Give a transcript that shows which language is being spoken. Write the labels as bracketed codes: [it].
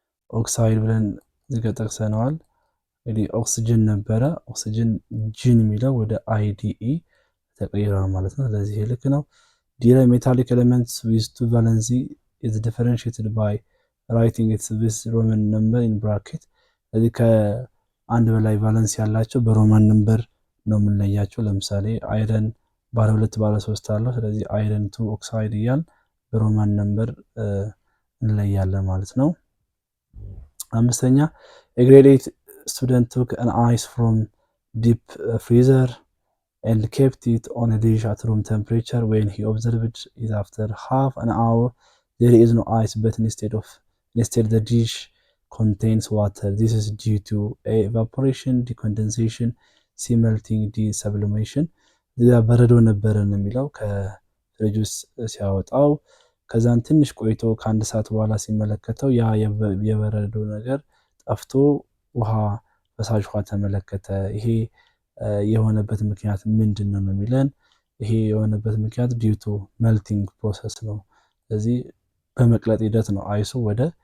[am] ኦክሳይድ ብለን እዚህ ጋር ጠቅሰነዋል። እንግዲህ ኦክሲጅን ነበረ፣ ኦክሲጅን ጂን የሚለው ወደ አይዲኢ ተቀይሯል ማለት ነው። ስለዚህ ይሄ ልክ ነው። ዲ ላይ [en] metallic elements with two valency is differentiated by writing its with Roman number in bracket [am] ስለዚህ ከአንድ በላይ ቫለንስ ያላቸው በሮማን ነምበር ነው የምንለያቸው። ለምሳሌ አይረን ባለ 2 ባለ 3 አለው። ስለዚህ አይረን 2 ኦክሳይድ እያል በሮማን ነምበር እንለያለን ማለት ነው። አምስተኛ [en] a grade 8 student took an ice from deep freezer and kept it on a dish at room temperature. When he observed it after half an hour there is no ice but instead the dish contains water. This is due to A evaporation, D condensation, C melting, D sublimation. [am] በረዶ ነበረ ነው የሚለው ከፍሪጅ ውስጥ ሲያወጣው። ከዛን ትንሽ ቆይቶ ከአንድ ሰዓት በኋላ ሲመለከተው ያ የበረዶ ነገር ጠፍቶ ፈሳሽ ውሃ ተመለከተ። ይሄ የሆነበት ምክንያት ምንድነው ነው የሚለን። ይሄ የሆነበት ምክንያት ዲዩ ቱ ሜልቲንግ ፕሮሰስ ነው። ስለዚህ በመቅለጥ ሂደት ነው አይሱ ወደ